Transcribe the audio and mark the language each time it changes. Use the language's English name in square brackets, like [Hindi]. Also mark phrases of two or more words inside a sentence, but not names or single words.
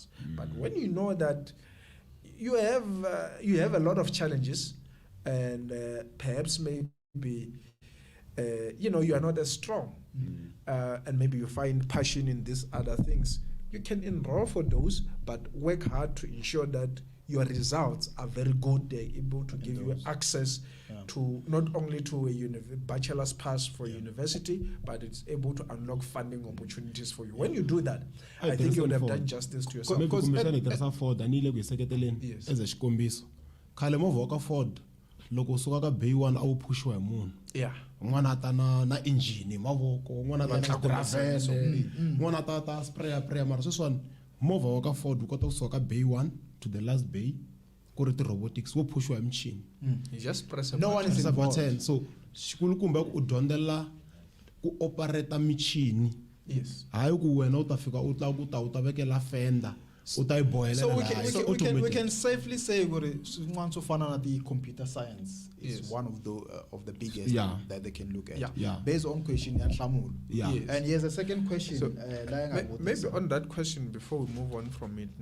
[English] But when you know that you have a lot of challenges, and perhaps maybe you are not as strong, and maybe you find passion in these other things, you can enroll for those, but work hard to ensure that your results are very good. They're able to give you access to not only to a bachelor's pass for university, but it's able to unlock funding opportunities for you. When you do that, I think you would have done justice to yourself. [Tsonga] Loko suka ka bay 1 a wu pushiwa hi munhu. N'wana ta na engine mavoko, n'wana ta na traverse, n'wana ta sprayer mara sweswiwani movha wa ka Ford wu kota ku suka ka bay 1 [English] to the last bay [Tsonga] ku ri robotics wo pushiwa hi michini. [English] You just press a no one is involved. [Tsonga] So xikulukumba ku dyondzela ku operate michini. Hayi ku wena u ta fika u ta vekela fender. [English] So we can safely say that the computer science is one of the biggest that they can look at. Based on question and here's a second question. So maybe on that question before we move on from it.